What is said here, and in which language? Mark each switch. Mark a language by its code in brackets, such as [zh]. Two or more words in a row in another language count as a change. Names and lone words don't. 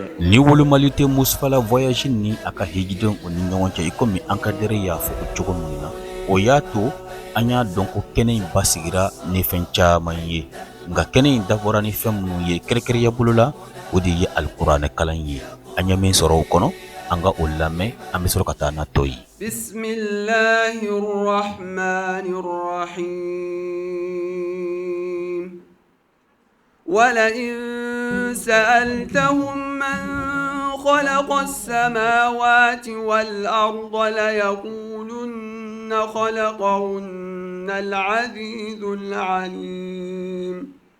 [bm] Ni wolomali tɛ Mustafa la voyage ni a ka hijidenw o ni ɲɔgɔn cɛ i komi encadré y'a fɔ o cogo min na o y'a to an y'a dɔn ko kɛnɛ in basigira ni fɛn caman ye nka kɛnɛ in dabɔra ni fɛn minnu ye kɛrɛkɛrɛnya bolo la o de ye alikuranɛ kalan ye an ɲɛ min sɔrɔ o kɔnɔ an ka o lamɛn an bɛ sɔrɔ ka taa natɔ ye. [ar] Bismillahirrahmanirrahim. ولئن سألتهم من خلق السماوات والأرض ليقولن خلقهن العزيز العليم